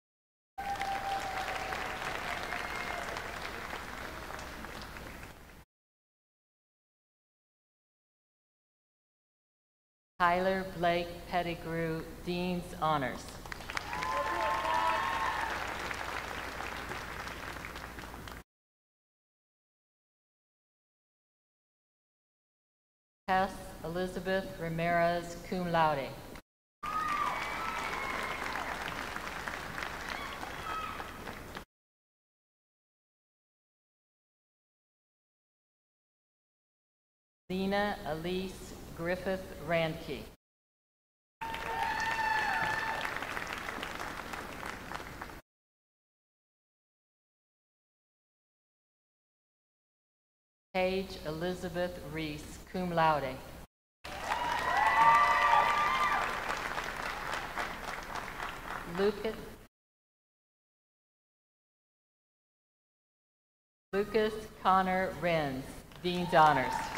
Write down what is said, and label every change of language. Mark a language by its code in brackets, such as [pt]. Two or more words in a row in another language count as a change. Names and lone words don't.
[en] Tyler Blake Pettigrew, Dean's Honors. Tess Elizabeth Ramirez, [la] cum laude. [en] Lena Elise Griffith Randke. Paige Elizabeth Reese, [la] cum laude. [en] Lucas Connor Renz, Dean's Honors.